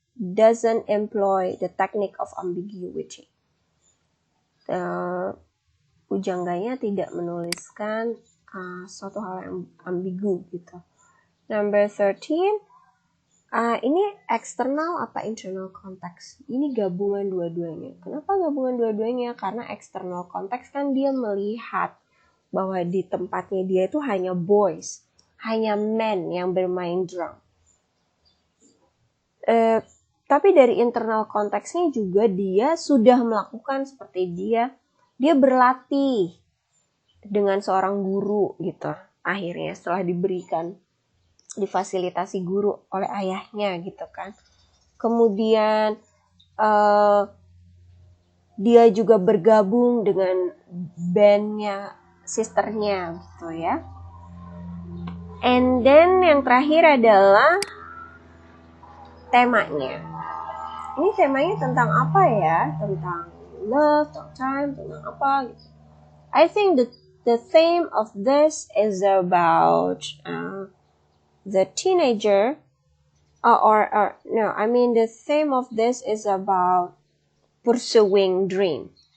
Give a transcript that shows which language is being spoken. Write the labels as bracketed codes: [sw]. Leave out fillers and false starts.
[en] doesn't employ the technique of ambiguity. [id] Pujangganya tidak menuliskan suatu hal yang ambigu gitu. [en] Number 13, [id] ini eksternal apa internal konteks? Ini gabungan dua-duanya. Kenapa gabungan dua-duanya? Karena external konteks kan dia melihat bahwa di tempatnya dia itu hanya boys, hanya men yang bermain drum. Tapi dari internal konteksnya juga dia sudah melakukan seperti dia berlatih dengan seorang guru gitu. Akhirnya setelah difasilitasi guru oleh ayahnya gitu kan. Kemudian dia juga bergabung dengan bandnya sisternya gitu ya. [en] And then [id] yang terakhir adalah temanya. Ini temanya tentang apa ya? Tentang love, tentang time, tentang apa gitu. [en] I think the theme of this is about the teenager, the theme of this is about pursuing dream.